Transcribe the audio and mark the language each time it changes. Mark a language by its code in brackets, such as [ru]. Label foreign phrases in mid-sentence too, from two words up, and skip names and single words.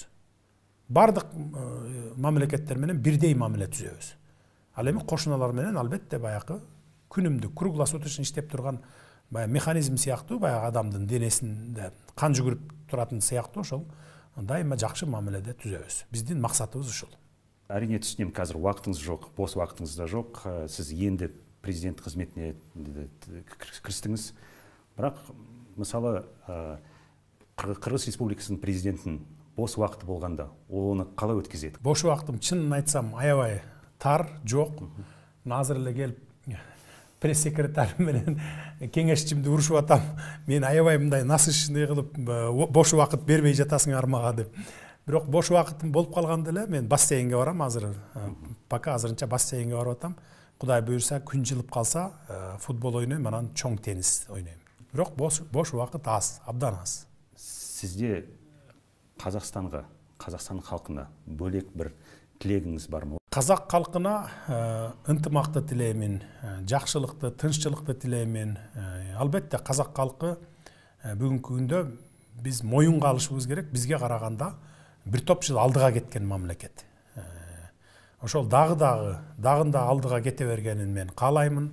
[ky] Бардык мамлекеттер менен бирдей мамиле түзөбүз. Ал эми кошуналар менен албетте баягы күнүмдүк круглосуточно иштеп турган механизм сыяктуу, баягы адамдын денесинде кан жүгүрүп туратын сыяктуу ошол дайыма жакшы мамиледе түзөбүз. Биздин максатыбыз ушул. [kk] Әрине түшүнөм, қазір уақытыңыз жоқ, бос уақытыңыз да жоқ. Сіз енді президент қызметіне кірістіңіз. Бірақ мысалы Қырғыз Республикасының президентінің бос уақыты болғанда, ол оны қалай өткізеді? [ky] Бош уақытым чынын айтсам аябай тар, жоқ. Азыр эле келип пресс-секретарь менен кеңешчимди урушуп атам. Мен аябай мындай насыщный кылып бош уақыт бербей жатасыңар мага деп. Бирок бош уақытым болуп калганда эле мен бассейнге барам азыр. Пока азырынча бассейнге барып атам. Кудай буюрса күн жылып калса футбол ойнойм, анан чоң теннис ойнойм. Бирок бош уақыт аз, абдан аз. Сизде Қазақстанға, Қазақстан халкына бөлек бір тилегиңиз бармы? Казак халкына ынтымакты тилеймин, жакшылыкты, тынччылыкты тилеймин. Албетте казак халкы бүгүнкү күндө биз моюнга алышыбыз керек, бизге караганда бир топ жыл алдыга кеткен мамлекет. Ошол дагында алдыга кете бергенин мен каалаймын.